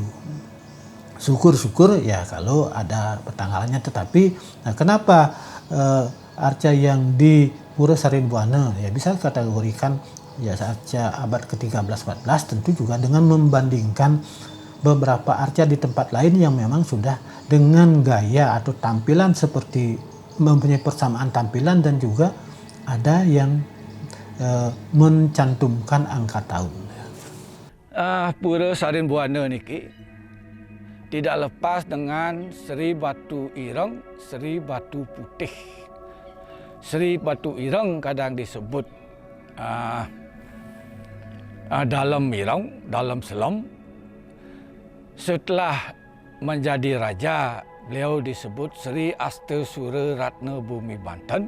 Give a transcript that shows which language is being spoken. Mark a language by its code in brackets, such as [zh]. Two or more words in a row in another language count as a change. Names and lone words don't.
[id] Syukur-syukur ya kalau ada pertanggalannya, tetapi nah, kenapa arca yang di Pura Sarinbuana ya bisa kategorikan ya arca abad ke-13-14 tentu juga dengan membandingkan beberapa arca di tempat lain yang memang sudah dengan gaya atau tampilan seperti mempunyai persamaan tampilan dan juga ada yang mencantumkan angka tahun. Pura Sarinbuana niki tidak lepas dengan Seri Batu Ireng, Seri Batu Putih. Seri Batu Ireng kadang disebut dalam Irong, dalam Selom. Setelah menjadi raja, beliau disebut Sri Astasura Ratna Bumi Banten.